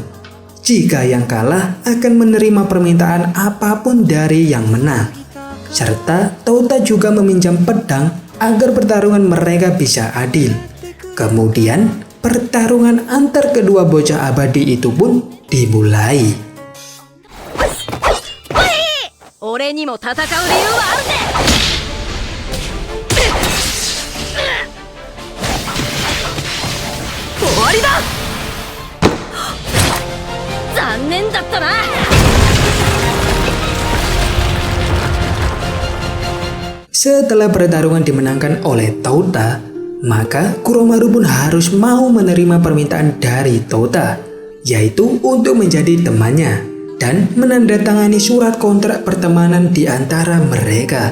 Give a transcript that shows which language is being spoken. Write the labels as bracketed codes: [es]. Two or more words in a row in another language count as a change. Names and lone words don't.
[id] Jika yang kalah akan menerima permintaan apapun dari yang menang. Serta Touta juga meminjam pedang agar pertarungan mereka bisa adil. Kemudian, pertarungan antar kedua bocah abadi itu pun dimulai. [ja] 俺にも戦う理由はあるぜ終わりだ残念だったな [id] Setelah pertarungan dimenangkan oleh Touta, maka Kuromaru pun harus mau menerima permintaan dari Touta, yaitu untuk menjadi temannya dan menandatangani surat kontrak pertemanan di antara mereka.